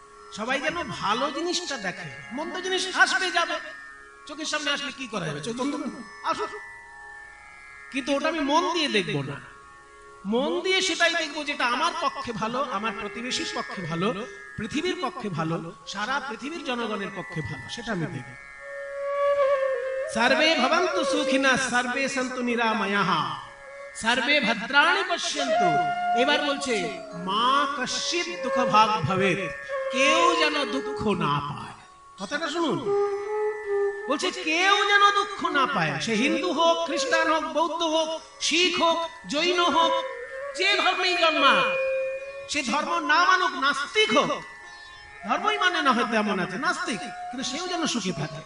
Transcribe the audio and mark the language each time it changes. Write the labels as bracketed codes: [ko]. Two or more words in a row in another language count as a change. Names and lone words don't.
[bn] সবাই যেন ভালো জিনিসটা দেখে, মন্দ জিনিস আসবে যাবে, চোখের সামনে আসলে কি করা যাবে, চোখ বন্ধ আসো, কিন্তু ওটা আমি মন দিয়ে দেখবো না। মন দিয়ে সেটাই দেখবো যেটা আমার পক্ষে ভালো, আমার প্রতিবেশীর পক্ষে ভালো, পৃথিবীর পক্ষে ভালো, সারা পৃথিবীর জনগণের পক্ষে ভালো, সেটা আমি দেখব। [sa] সর্বে ভবন্তু সুখিনা সর্বে সন্তু নিরাময়াঃ সর্বে ভদ্রাণি পশ্যন্তু। [bn] এবার বলছে [sa] মা কশ্চিৎ দুঃখ ভাগ ভবেৎ, [bn] কেউ যেন দুঃখ না পায়। কথাটা শুনুন, বলছে কেউ যেন দুঃখ না পায়, সে হিন্দু হোক, খ্রিস্টান হোক, বৌদ্ধ হোক, শিখ হোক, জৈন হোক, যে ধর্মেই জন্মাক, সে ধর্ম না মানুক, নাস্তিক হোক, ধর্মই মানে না হয়তো এমন আছে নাস্তিক, কিন্তু সেও যেন সুখী থাকে।